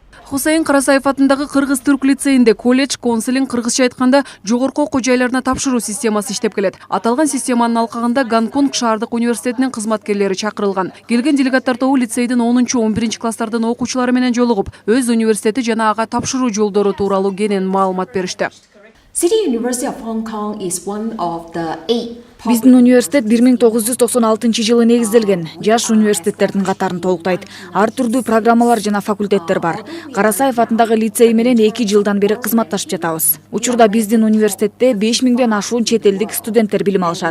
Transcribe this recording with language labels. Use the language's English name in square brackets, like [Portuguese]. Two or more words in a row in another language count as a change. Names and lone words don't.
[Kyrgyz] Хусейн Карасаев атындагы Кыргыз-Түрк лицейинде колледж, консулинг, кыргызча айтканда жогорку окуу жайларына тапшыруу системасы иштеп келет. Аталган системанын алкагында Гонконг шаардык университетинин кызматкерлери чакырылган. Келген делегаттар тобу лицейдин 10-11 класстардын окуучулары менен жолугуп, өз университети жана ага тапшыруу жолдору тууралуу кенен маалымат беришти. [English] City University of Hong Kong is one of the 8 [Kyrgyz] Биздин университет 1996 негизделген. Жаш университеттердин катарын толуктайт. Ар түрдүү программалар жана факультеттер бар. Карасаев атындагы лицей менен 2 жылдан бери кызматташып жатабыз. Учурда биздин университетте 5000ден ашуун чет элдик студенттер билим алышат.